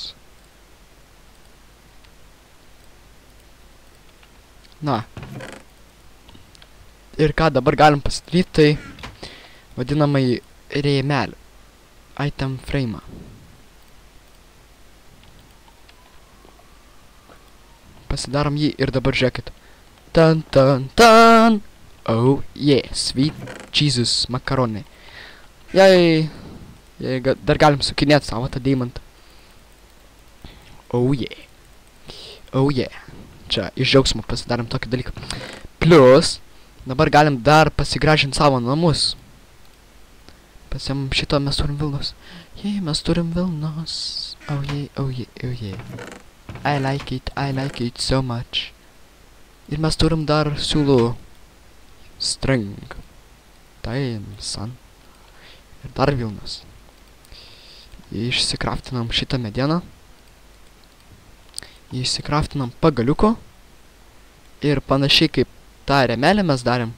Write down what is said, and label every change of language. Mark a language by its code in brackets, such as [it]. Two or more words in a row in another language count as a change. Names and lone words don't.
[lt] Na. Ir ką dabar galim pasidaryti, tai vadinamai rėmelį. [en] Item frame. [lt] Pasidarom jį ir dabar žiūrėkit. Tan. [en] Oh yeah, sweet Jesus makaronai. [lt] Jei, dar galim sukinėti savo tą deimantą. [en] Oh yeah. [lt] Čia iš džiaugsmo pasidarom tokį dalyką. Plus, dabar galim dar pasigražinti savo namus. Pasiemam šito, mes turim vilnos. Jei, mes turim vilnos. [en] Oh yeah. I like it so much. [lt] Ir mes turim dar siūlų string. Son. Ir dar vilnos. Išsikraftinam šitą medieną. Išsikraftinam pagaliuko. Ir panašiai kaip tą rėmelę mes darėm.